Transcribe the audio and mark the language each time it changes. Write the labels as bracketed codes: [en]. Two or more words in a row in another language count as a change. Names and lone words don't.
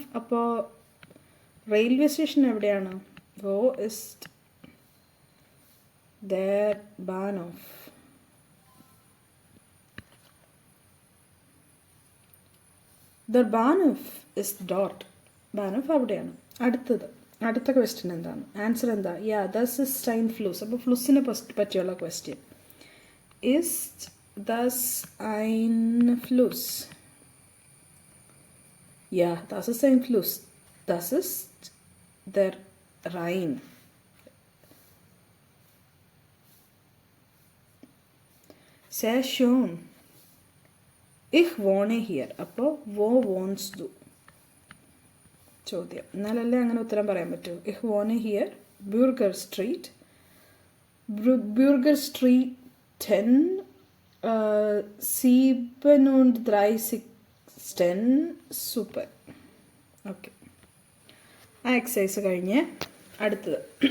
[ml] അപ്പോൾ റെയിൽവേ സ്റ്റേഷൻ എവിടെയാണ്? [de] Wo ist der Bahnhof. Der Bahnhof ist dort. [ml] ബാനോഫ് അവിടെയാണ്. അടുത്ത ക്വസ്റ്റ്യൻ എന്താണ്? ആൻസർ എന്താ? [de] Das ist ein Fluss. [ml] അപ്പോൾ ഫ്ലൂസിനെ പറ്റിയുള്ള ക്വസ്റ്റ്യൻ. [de] Ist das ein Fluss? Ja, das ist ein Fluss. Das ist der Rhein. Sehr schön. Ich wohne hier. അപ്പോൾ wo wohnst du? [ml] ചോദ്യം. എന്നാലല്ലേ അങ്ങനെ ഉത്തരം പറയാൻ പറ്റൂ. [de] Ich wohne hier, Bürger Street. [ml] Bürger Street 10, 37 സൂപ്പർ. ഓക്കെ. ആ എക്സസൈസ് കഴിഞ്ഞ് അടുത്തത്.